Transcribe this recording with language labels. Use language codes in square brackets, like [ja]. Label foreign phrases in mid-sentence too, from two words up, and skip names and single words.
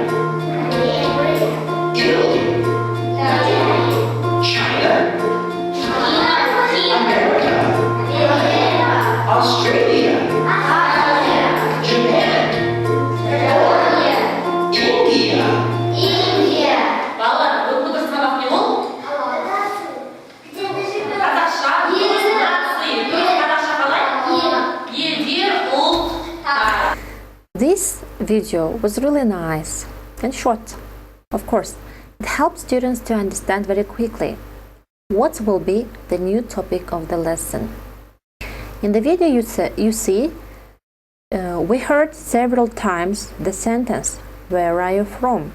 [en] Italy? China? America? Australia? Japan? India? [kk] Балалар, бүгінгі бір сабақ не ол? Қазақша, нации. Қазақша қалай? Елдер, ұлт. [en] This video was really nice and short. Of course, it helps students to understand very quickly what will be the new topic of the lesson. In the video you see, we heard several times the sentence, where are you from?